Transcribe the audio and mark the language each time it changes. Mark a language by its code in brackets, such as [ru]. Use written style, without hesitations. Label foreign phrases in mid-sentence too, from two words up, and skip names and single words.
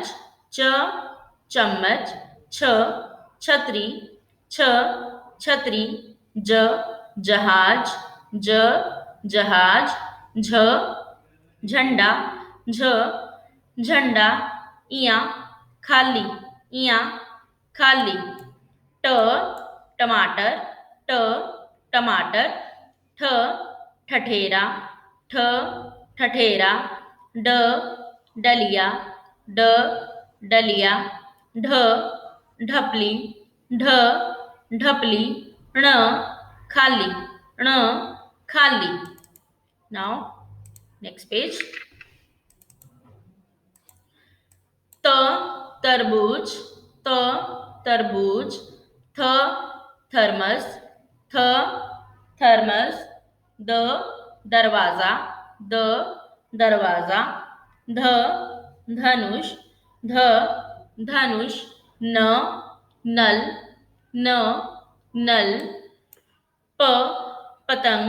[hi] च, चम्मच. छ, छतरी. छ, छतरी. ज, जहाज. ज, जहाज. झ, झंडा. झ, झंडा. इया, खाली. इया, खाली. ट, टमाटर. ट, टमाटर. ठ, ठठेरा. ठ, ठठेरा. ड, डलिया. ड, डलिया. ढ, ढपली. ढ, ढपली. ण, खाली. ण, खाली. [en] Now next page. [hi] त, तरबूज. त, तरबूज. थ, थर्मस. थ, थर्मस. द, दरवाजा. द, दरवाजा. ध, धनुष. ध, धनुष. न, नल. न, नल. प, पतंग.